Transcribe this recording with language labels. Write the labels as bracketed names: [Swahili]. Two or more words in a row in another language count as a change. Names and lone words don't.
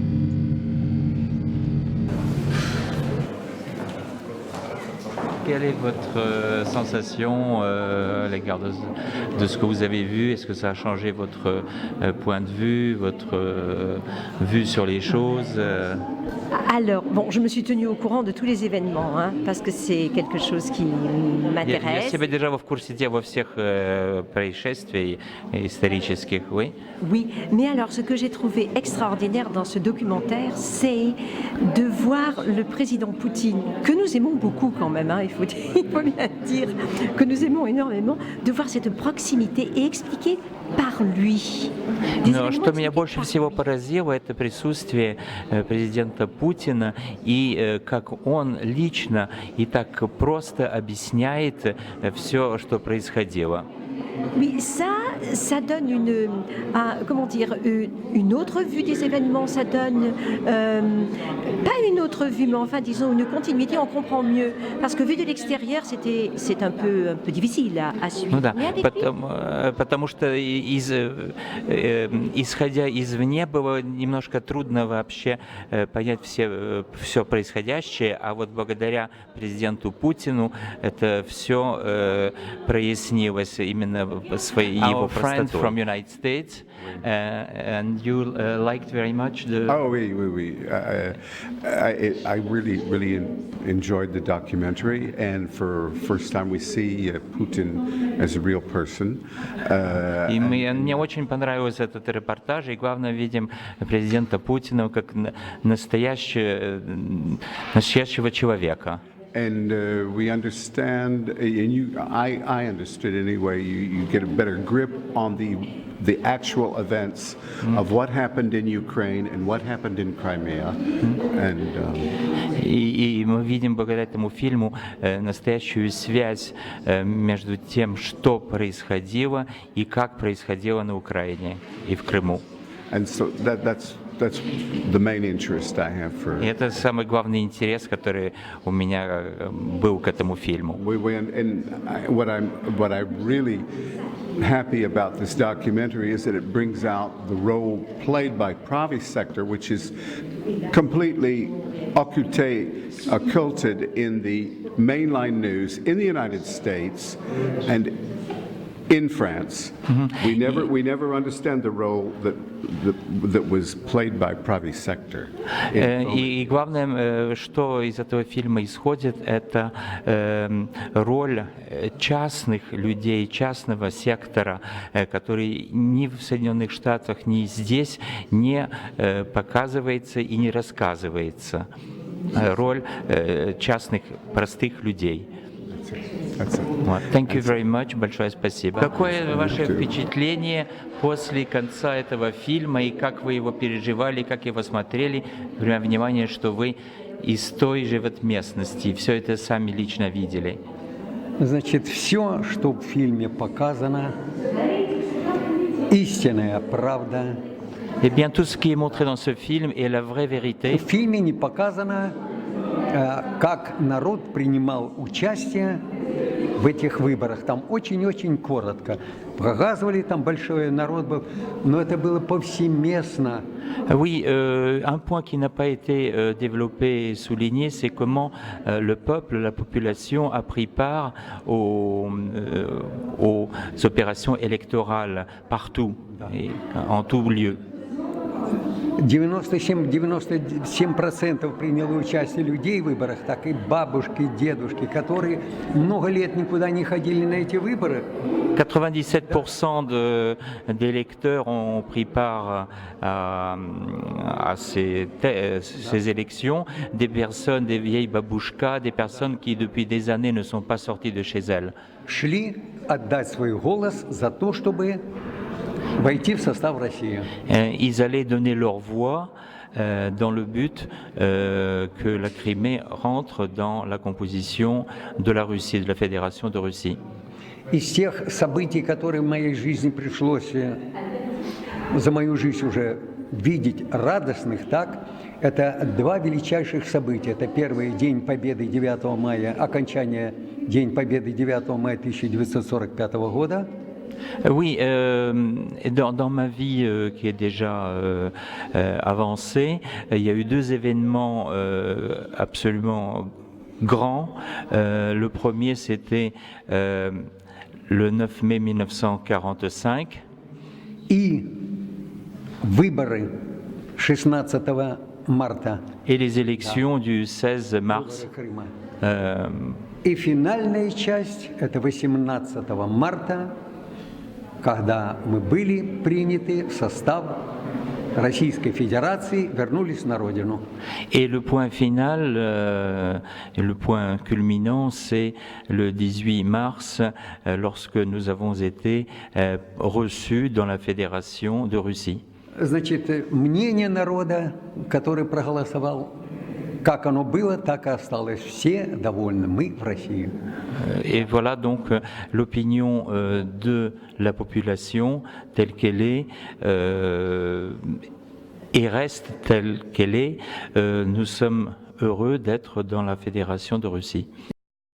[French] Quelle est votre sensation à l'égard de ce que vous avez vu? Est-ce que ça a changé votre point de vue, votre vue sur les choses? Alors, bon, je me suis tenue au courant de tous les événements, hein, parce que c'est quelque chose qui [Russian] Я [French] m'intéresse. [Russian] себя держала в курсе дела во всех происшествий исторических, [French] oui. Oui, mais alors ce que j'ai trouvé extraordinaire dans ce documentaire, c'est de voir le président Poutine, que nous aimons beaucoup quand même, hein, il faut bien dire que nous aimons énormément, de voir cette proximité et expliquer par lui. [Russian] Но что меня больше всего поразило, это присутствие президента Путина и как он лично и так просто объясняет все, что происходило. [French] Oui, ça donne une autre vue des événements, ça donne, pas une autre vue, mais enfin disons une continuité, on comprend mieux. Parce que vu de l'extérieur, c'est un peu difficile à suivre. [Russian] Ну да, [French] Mais avec lui, [Russian] потому что исходя извне было немножко трудно вообще понять все происходящее, а вот благодаря президенту Путину это все прояснилось именно его простоту. [English] From United States, and you liked very much the. [French] Oh, oui. [English] I really enjoyed the documentary, and for first time we see Putin as a real person. [Russian] И мне очень понравился этот репортаж, и главное, видим президента Путина как настоящего человека. [English] And we understand, and I understood anyway, you get a better grip on the actual events of what happened in Ukraine and what happened in Crimea. [Russian] И мы видим благодаря этому фильму настоящую связь между тем, что происходило и как происходило на Украине и в Крыму. [English] And so that's the main interest I have for. [Russian] И это самый главный интерес, который у меня был к этому фильму. [English] What I'm really happy about this documentary is that it brings out the role played by private sector, which is completely occulted in the mainline news in the United States and in France. We never understand the role that was played by private sector. [Russian] И главное, что из этого фильма исходит, это роль частных людей, частного сектора, который ни в Соединенных Штатах, ни здесь не показывается и не рассказывается. Роль частных, простых людей. [English] Thank you very much. [Russian] Большое спасибо. Какое ваше впечатление после конца этого фильма и как вы его переживали, как его смотрели, принимая внимание, что вы из той же вот местности, все это сами лично видели? Значит, все, что в фильме показано, истинная правда. [French] Eh bien, tout ce qui est montré dans ce film est la vraie vérité. [Russian] В фильме не показано, как народ принимал участие в этих выборах. Там очень-очень коротко. Показывали, там большой народ был, но это было повсеместно. [French] Oui, un point qui n'a pas été développé et souligné, c'est comment le peuple, la population a pris part aux opérations électorales partout, et en tout lieu. [Russian] 97% приняло участие людей в выборах, так и бабушки, дедушки, которые много лет никуда не ходили на эти выборы. [French] 97% des électeurs ont pris part à ces élections, des personnes, des vieilles babouchkas, des personnes qui depuis des années ne sont pas sorties de chez elles. [Russian] Шли отдать свой голос за то, чтобы войти в состав России. [French] Ils allaient donner leur voix dans le but que la Crimée rentre dans la composition de la Russie, de la Fédération de Russie. [Russian] Из тех событий, которые в моей жизни пришлось за мою жизнь уже видеть радостных, так, это два величайших события. Это первый День Победы 9 мая, окончание День Победы 9 мая 1945 года. [French] Oui, dans ma vie qui est déjà avancée, il y a eu deux événements absolument grands. Le premier, c'était le 9 mai 1945. [Russian] И выборы 16 марта. [French] Et les élections du 16 mars. [Russian] Выборы Крыма. euh, И финальная часть – это 18 марта, когда мы были приняты в состав Российской Федерации, вернулись на родину. [French] Et le point final, le point culminant, c'est le 18 mars, lorsque nous avons été reçus dans la Fédération de Russie. [Russian] Значит, мнение народа, который проголосовал, как оно было, так и осталось. Все довольны, мы в России. [French] Et voilà donc l'opinion de la population telle qu'elle est et reste telle qu'elle est. Nous sommes heureux d'être dans la Fédération de Russie.